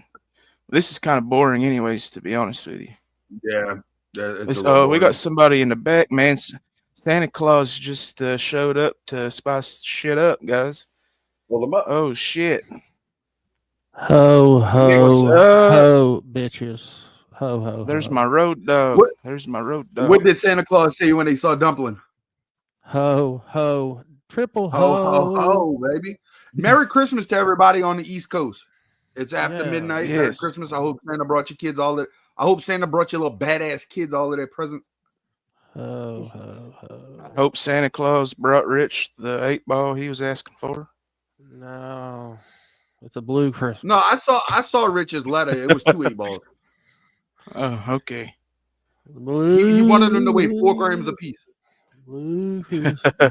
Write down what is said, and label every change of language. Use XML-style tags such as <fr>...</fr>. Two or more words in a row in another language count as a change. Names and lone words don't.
<en>This is kind of boring, anyways. To be honest with you. Yeah, it's a little We got boring. somebody in the back, man. Santa Claus just showed up to spice shit up, guys. Pull them up. Oh shit! Ho What's ho up? ho, bitches. Ho ho. There's ho. my road dog. What? There's my road dog. What did Santa Claus say when they saw Dumpling? Ho ho. Triple Ho ho. ho ho, baby! Merry Christmas to everybody on the East Coast. It's after Yeah. midnight. Merry Yes. Christmas. I hope Santa brought your kids all that. I hope Santa brought your little badass kids all of their presents. Ho ho I ho. hope Santa Claus brought Rich the 8-ball he was asking for. No. It's a blue Christmas. No, I saw Rich's letter. It was 2 8-balls. Oh, okay. He wanted them to weigh 4 grams apiece. Blue Christmas.</en>